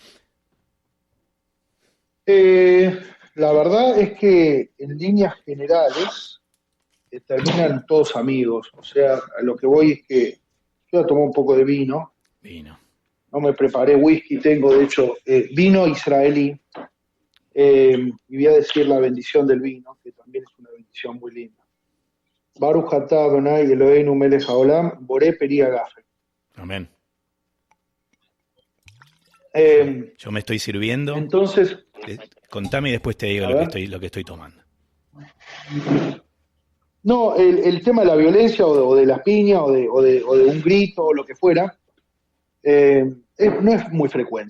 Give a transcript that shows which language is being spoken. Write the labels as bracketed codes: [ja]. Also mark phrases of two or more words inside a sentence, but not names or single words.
[es] La verdad es que en líneas generales terminan todos amigos. O sea, a lo que voy es que yo tomé un poco de vino. Vino. No me preparé whisky, tengo de hecho vino israelí. Y voy a decir la bendición del vino, que también es una bendición muy linda. [he] ברוך אתה אדוני אלוהינו מלך העולם, בורא פרי הגפן. [es] Amén. Eh, Yo me estoy sirviendo. entonces, Contame y después te digo lo que estoy tomando. No, el tema de la violencia o de las piñas o de un grito o lo que fuera, no es muy frecuente.